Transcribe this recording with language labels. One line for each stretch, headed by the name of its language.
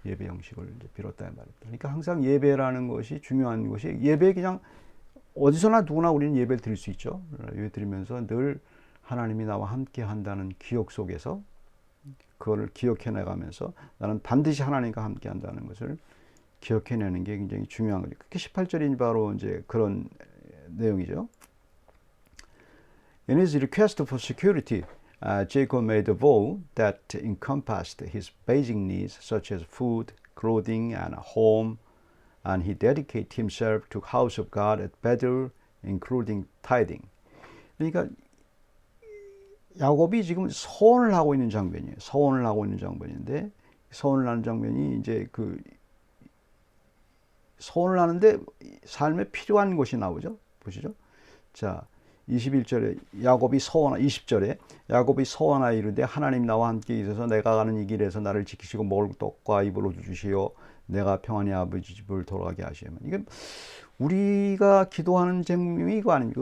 Korean: 예배 형식을 이제 빌었다 말입니다. 그러니까 항상 예배라는 것이 중요한 것이 예배 그냥 어디서나 누구나 우리는 예배를 드릴 수 있죠. 예배 드리면서 늘 하나님이 나와 함께 한다는 기억 속에서 그거를 기억해 나가면서 나는 반드시 하나님과 함께 한다는 것을 기억해내는 게 굉장히 중요한 거죠. 그게 18절이 바로 이제 그런 내용이죠.
English: In his request for security, Jacob made a vow that encompassed his basic needs such as food, clothing, and a home, and he dedicated himself to house of God at Bethel, including tithing.
Korean: 그러니까 야곱이 지금 서원을 하고 있는 장면이에요. 서원을 하고 있는 장면인데 서원을 하는 장면이 이제 그 서원을 하는데 삶에 필요한 것이 나오죠. 보시죠. 자, 21절에 야곱이 서원하 20절에 야곱이 서원하 이르되 하나님 나와 함께 있어서 내가 가는 이 길에서 나를 지키시고 먹을 떡과 입을 옷을 주시어 내가 평안히 아버지 집을 돌아가게 하시면 이게 우리가 기도하는 제목이 이거 아닙니까?